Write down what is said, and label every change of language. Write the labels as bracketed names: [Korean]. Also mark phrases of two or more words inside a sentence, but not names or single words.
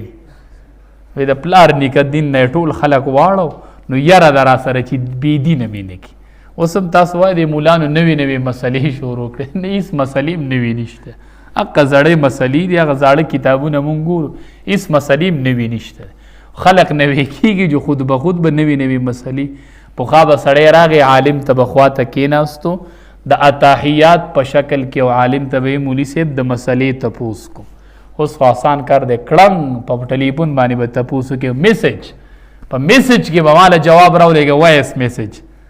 [Pashto] وی د پلار نیکه دین نه ټول خلق واړو، نو یره ده را سره چې بېدینه مې نه کړي. اوس هم تاسو وایئ د مولانو نوې نوې مسلې شروع کړې. نه هېڅ مسلې هم نوې نشته. هغه زړې مسلې دي، هغه زاړه کتابونه مونږ ګورو، هېڅ مسلې هم نوې نشته. خلق نوې کېږي جو [Persian] خود به خود [Pashto] به نوې نوې مسلې. پخوا به سړی راغی عالم ته به خواته کېناستو، د اتحیات په شکل کې او عالم ته به مولي صاحب د مسلې تپوس کو. اوس خو آسان کار دی، کړنګ په ټلیفون باندې به تپوس وکړي، میسج په میسج کې به ماله جواب راولېږه [English] voice message.